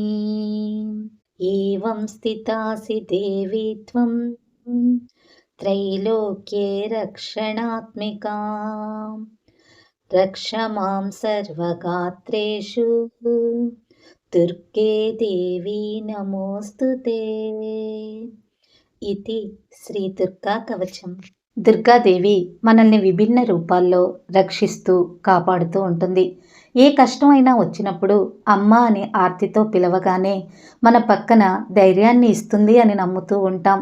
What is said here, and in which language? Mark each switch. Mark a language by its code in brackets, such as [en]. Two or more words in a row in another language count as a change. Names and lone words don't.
[sa] एवं स्थितासि देवी त्वं त्रैलोक्ये रक्षणात्मिका रक्ष मां सर्वगात्रेषु दुर्गे देवी नमोस्तुते। [te] ఇది శ్రీ దుర్గా కవచం. దుర్గాదేవి మనల్ని విభిన్న రూపాల్లో రక్షిస్తూ కాపాడుతూ ఉంటుంది. ఏ కష్టమైనా వచ్చినప్పుడు అమ్మ అని ఆర్తితో పిలవగానే మన పక్కన ధైర్యాన్ని ఇస్తుంది అని నమ్ముతూ ఉంటాం.